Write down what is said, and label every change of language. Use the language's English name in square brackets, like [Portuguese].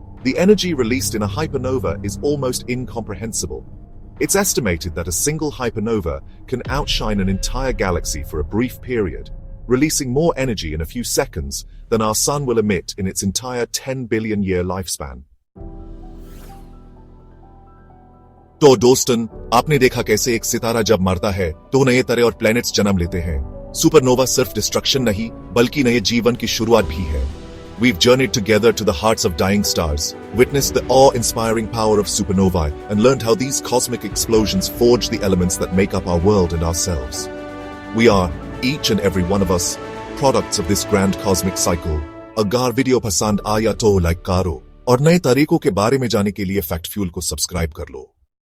[English] The energy released in a hypernova is almost incomprehensible. It's estimated that a single hypernova can outshine an entire galaxy for a brief period, releasing more energy in a few seconds than our Sun will emit in its entire 10 billion year lifespan. [Hindi] तो दोस्तन, आपने देखा कैसे एक सितारा जब मरता है तो नए तारे और प्लैनेट्स जन्म लेते हैं। सुपरनोवा सिर्फ डिस्ट्रक्शन नहीं, बल्कि नए जीवन की शुरुआत भी है। [English] We've journeyed together to the hearts of dying stars, witnessed the awe-inspiring power of supernovae, and learned how these cosmic explosions forge the elements that make up our world and ourselves. We are, each and every one of us, products of this grand cosmic cycle. [Hindi] अगर video पसंद आया तो like करो और नए तरीकों के बारे में जानने के लिए फैक्ट फ्यूल को सब्सक्राइब कर लो।